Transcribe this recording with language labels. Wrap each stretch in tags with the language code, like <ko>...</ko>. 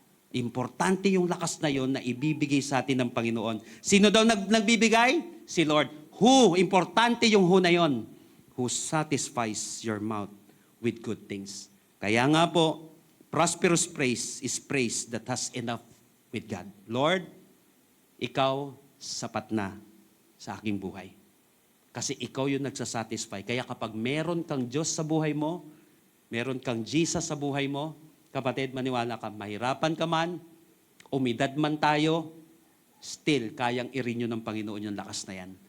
<tl>Importante yung lakas na yon na ibibigay sa atin ng Panginoon. Sino daw nagbibigay? Si Lord. Who? Importante yung who na yon.</tl> <en>Who satisfies your mouth with good things.</en> <tl>Kaya nga po,</tl> <en>prosperous praise is praise that has enough with God.</en> <tl>Lord, ikaw sapat na sa aking buhay. Kasi ikaw yung nagsasatisfy. Kaya kapag meron kang Diyos sa buhay mo, meron kang Jesus sa buhay mo, kapatid, maniwala ka, mahirapan ka man, umidad man tayo, still, kayang i-renew ng Panginoon yung lakas na yan.</tl>